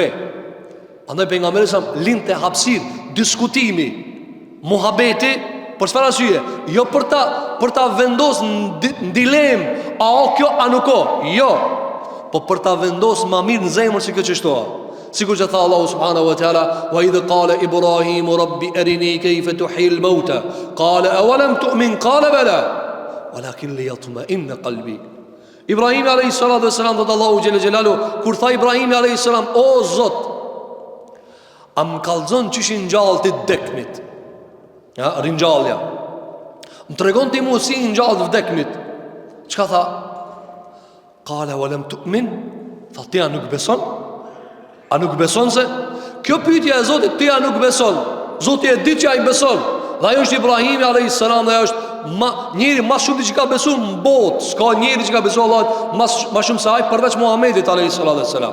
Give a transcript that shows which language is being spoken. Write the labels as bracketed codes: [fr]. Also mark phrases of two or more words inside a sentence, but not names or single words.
[sq] Andaj pejgamberi sa linte hapësirë diskutimi, muhabeti, për çfarë arsye? Jo për ta vendosur në dilemë, a o kjo a nuk o. Jo, po për ta vendosur më mirë në zemër si kjo çështoa. Sikur që tha Allahu [ar] سبحانه وتعالى وإذ قال إبراهيم رب أرني كيف تحيي الموتى قال أولم تؤمن قال بلى ولكن ليطمئن قلبي. [sq] Ibrahim [ar] عليه السلام [sq] dhe Allahu [ar] جل جلاله [sq] kur tha Ibrahim [ar] عليه السلام, [sq] o Zot, am kallzon çishin gjallë ti dekmit. Ja, ringjallja. Më tregon ti mua si ngjallë vdekmit. Çka tha? [ar] قال أولم تؤمن? [sq] Tha ti a nuk beson? A nuk beson se? Kjo pyetje e Zotit, ti a nuk beson? Zoti e di që ai beson. Dhe ajo është Ibrahimi [ar] عليه السلام, [sq] dhe ajo është njëri më shumë që ka besuar në botë. S'ka njëri që ka besuar Allah më shumë se ai përveç Muhamedit [ar] عليه السلام.